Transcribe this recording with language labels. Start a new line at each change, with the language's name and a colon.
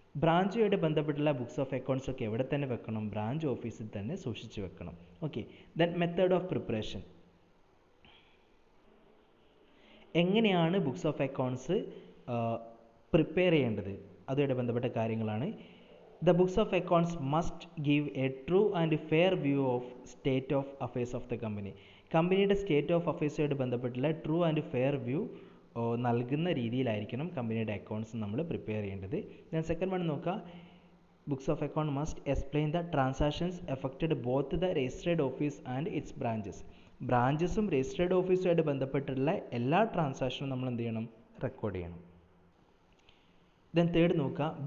Malayalam: ബ്രാഞ്ചുമായിട്ട് ബന്ധപ്പെട്ടുള്ള books of accounts ഒക്കെ എവിടെ തന്നെ വെക്കണം? ബ്രാഞ്ച് ഓഫീസിൽ തന്നെ സൂക്ഷിച്ച് വെക്കണം.
English: Okay, then method of preparation.
Malayalam: എങ്ങനെയാണ് ബുക്സ് ഓഫ് അക്കൗണ്ട്സ് പ്രിപ്പയർ ചെയ്യേണ്ടത്, അതുമായിട്ട് ബന്ധപ്പെട്ട കാര്യങ്ങളാണ്.
English: The books of accounts must give a true and fair view of state of affairs of the company.
Malayalam: കമ്പനിയുടെ സ്റ്റേറ്റ് ഓഫ് അഫയേഴ്സുമായിട്ട് ബന്ധപ്പെട്ടുള്ള ട്രൂ ആൻഡ് ഫെയർ വ്യൂ നൽകുന്ന രീതിയിലായിരിക്കണം കമ്പനിയുടെ accounts നമ്മൾ പ്രിപ്പയർ ചെയ്യേണ്ടത്. ദെൻ സെക്കൻഡ് വൺ നോക്കുക.
English: Books of account must explain the transactions effected both the registered office and its branches.
Malayalam: ബ്രാഞ്ചസും registered ഓഫീസുമായിട്ട് ബന്ധപ്പെട്ടുള്ള എല്ലാ ട്രാൻസാക്ഷനും നമ്മൾ എന്ത് ചെയ്യണം? റെക്കോർഡ് ചെയ്യണം. ദെൻ തേർഡ് നോക്കുക.